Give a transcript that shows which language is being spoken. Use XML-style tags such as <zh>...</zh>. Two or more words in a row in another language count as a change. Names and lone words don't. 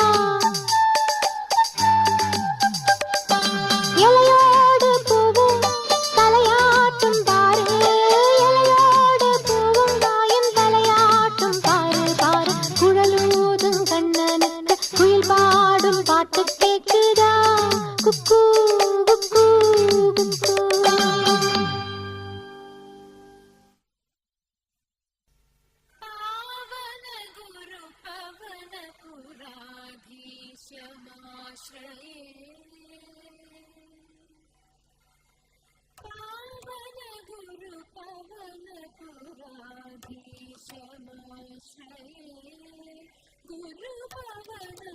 <ta>இலையோடு பூவும் தலையாட்டும் பாரு இலையோடு பூவும் தாயும் தலையாட்டும் பாரு பாரு குழலூதும் கண்ணனுக்கு குயில் பாடும் பாட்டு கேக்குதா குக்கு குக்கு குக்கு</ta> <sa>पावन गुरु पवन पुराधीशमाश्रये पावन गुरु पवन पुराधीशमाश्रये गुरु पवन</sa>